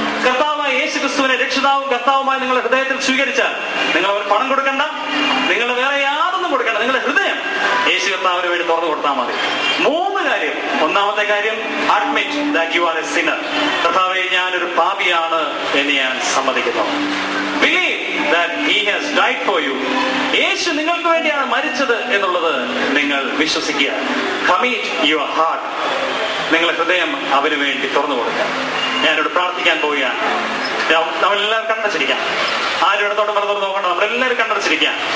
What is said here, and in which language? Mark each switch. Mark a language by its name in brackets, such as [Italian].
[Malayalam] കർത്താവായ യേശു ക്രിസ്തുവിനെ രക്ഷിതാവും കർത്താവുമായി നിങ്ങളുടെ ഹൃദയത്തിൽ സ്വീകരിച്ചാൽ നിങ്ങൾ അവർ പണം കൊടുക്കണ്ട, നിങ്ങൾ വേറെ യാതൊന്നും കൊടുക്കണ്ട. നിങ്ങളുടെ ഹൃദയം യേശു കർത്താവിന് വേണ്ടി തുറന്നു കൊടുത്താൽ മതി. 3 കാര്യം. ഒന്നാമത്തെ കാര്യം, [English] Admit that you are a sinner. [Malayalam] കർത്താവേ, ഞാനൊരു പാപിയാണ് എന്ന് ഞാൻ സമ്മതിക്കുന്നു. [English] Believe that he has died for you. [Malayalam] യേശു നിങ്ങൾക്ക് വേണ്ടിയാണ് മരിച്ചത് എന്നുള്ളത് നിങ്ങൾ വിശ്വസിക്കുക. [English] Commit your heart. [Malayalam] നിങ്ങളുടെ ഹൃദയം അവന് വേണ്ടി തുറന്നു കൊടുക്കുക. ഞാനിവിടെ പ്രാർത്ഥിക്കാൻ പോവുകയാണ്. നമ്മളെല്ലാവരും കണ്ണടച്ചിരിക്കാം. ആരും ഇടത്തോട്ട് പറഞ്ഞോട്ട് നോക്കണ്ട. നമ്മളെല്ലാവരും കണ്ണടച്ചിരിക്കാം.